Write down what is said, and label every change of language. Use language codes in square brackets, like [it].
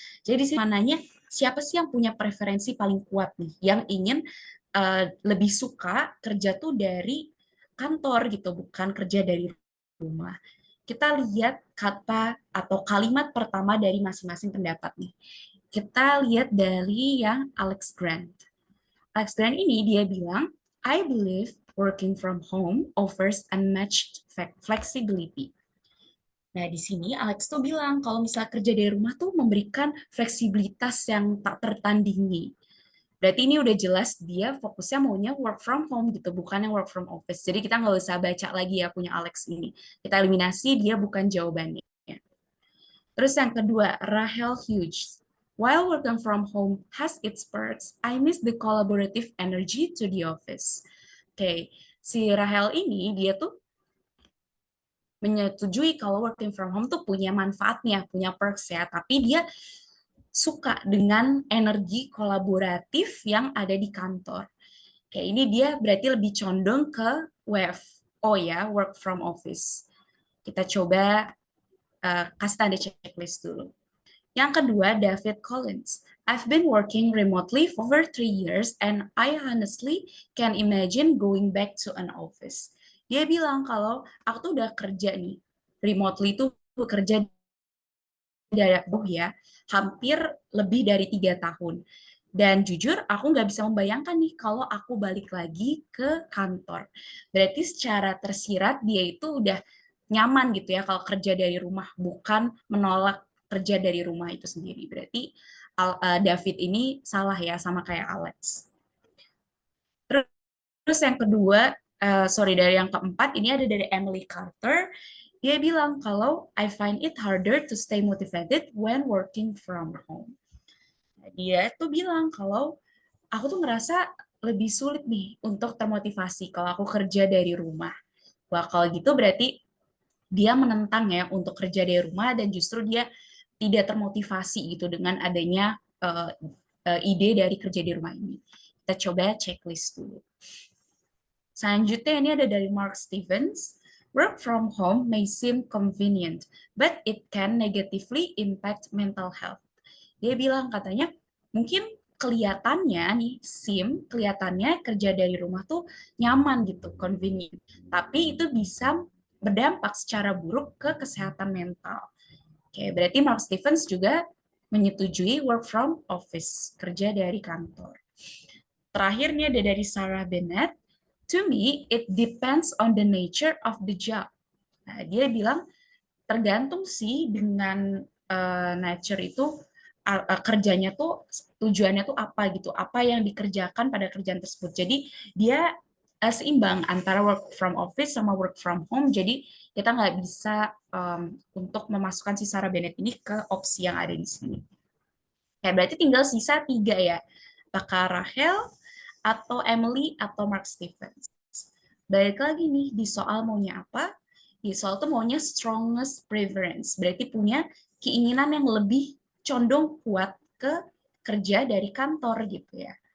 [id] Jadi sih mananya siapa sih yang punya preferensi paling kuat nih, yang ingin lebih suka kerja tuh dari kantor gitu, bukan kerja dari rumah. Kita lihat kata atau kalimat pertama dari masing-masing pendapat nih. Kita lihat dari yang Alex Grant. Alex Grant ini dia bilang, [en] I believe working from home offers unmatched flexibility. [id] Nah, di sini Alex tuh bilang kalau misalnya kerja dari rumah tuh memberikan fleksibilitas yang tak tertandingi. Berarti ini udah jelas dia fokusnya maunya work from home gitu, bukan yang work from office. Jadi kita nggak usah baca lagi ya punya Alex ini. Kita eliminasi, dia bukan jawabannya. Terus yang kedua, Rahel Hughes. [en] While working from home has its perks, I miss the collaborative energy to the office. [id] Oke, si Rahel ini dia tuh menyetujui kalau working from home tuh punya manfaatnya, punya perks ya, tapi dia suka dengan energi kolaboratif yang ada di kantor. Oke, ini dia berarti lebih condong ke WFO ya, work from office. Kita coba kasih tanda checklist dulu. Yang kedua, David Collins. [en] I've been working remotely for over 3 years and I honestly can imagine going back to an office. [id] Dia bilang kalau aku tuh udah kerja nih, remotely tuh bekerja dari ya, hampir lebih dari 3 tahun. Dan jujur, aku nggak bisa membayangkan nih kalau aku balik lagi ke kantor. Berarti secara tersirat dia itu udah nyaman gitu ya kalau kerja dari rumah, bukan menolak kerja dari rumah itu sendiri. Berarti David ini salah ya, sama kayak Alex. Terus yang kedua, sorry, dari yang keempat, ini ada dari Emily Carter. Dia bilang kalau [en] I find it harder to stay motivated when working from home. [id] Dia tuh bilang kalau aku tuh ngerasa lebih sulit nih untuk termotivasi kalau aku kerja dari rumah. Wah, kalau gitu berarti dia menentang ya untuk kerja dari rumah, dan justru dia tidak termotivasi gitu dengan adanya ide dari kerja di rumah ini. Kita coba checklist dulu. Selanjutnya ini ada dari Mark Stevens. [en] Work from home may seem convenient, but it can negatively impact mental health. [id] Dia bilang katanya, mungkin kelihatannya nih, kelihatannya kerja dari rumah tuh nyaman gitu, convenient. Tapi itu bisa berdampak secara buruk ke kesehatan mental. Oke, berarti Mark Stevens juga menyetujui work from office, kerja dari kantor. Terakhirnya ada dari Sarah Bennett. [en] To me, it depends on the nature of the job. [id] Nah, dia bilang tergantung sih dengan nature itu, kerjanya tuh tujuannya tuh apa gitu, apa yang dikerjakan pada kerjaan tersebut. Jadi dia seimbang antara work from office sama work from home. Jadi kita nggak bisa untuk memasukkan si Sarah Bennett ini ke opsi yang ada di sini. Kayak berarti tinggal sisa 3 ya. Apakah Rahel atau Emily atau Mark Stevens? Balik lagi nih di soal maunya apa? Di soal tuh maunya strongest preference, berarti punya keinginan yang lebih condong kuat ke kerja dari kantor gitu ya.